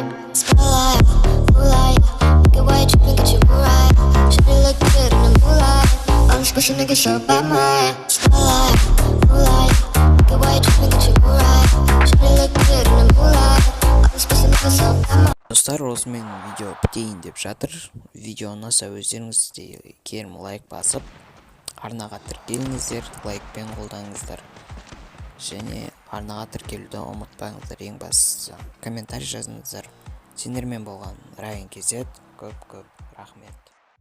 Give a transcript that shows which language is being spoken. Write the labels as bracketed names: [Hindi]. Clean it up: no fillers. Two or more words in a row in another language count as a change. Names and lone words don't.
[English] Spotlight, moonlight, nigga, why you tripping, get your mood right. Shawty look good in the moonlight. All these pussy niggas so by my spotlight, moonlight. Nigga, why you tripping, get your mood right. Shawty look good in the moonlight. All these pussy niggas so by my. [Kazakh] Достар, осымен видео бітейін деп жатыр. Видео ұнаса өздеріңіз де керім лайк басып, арнаға тіркеліңіздер, лайкпен қолдаңыздар. Және арнаға тіркелуді ұмытпаңыздар, ең бастысы. Комментарий жазыңыздар. Сендермен болған Райан KZ, көп рахмет.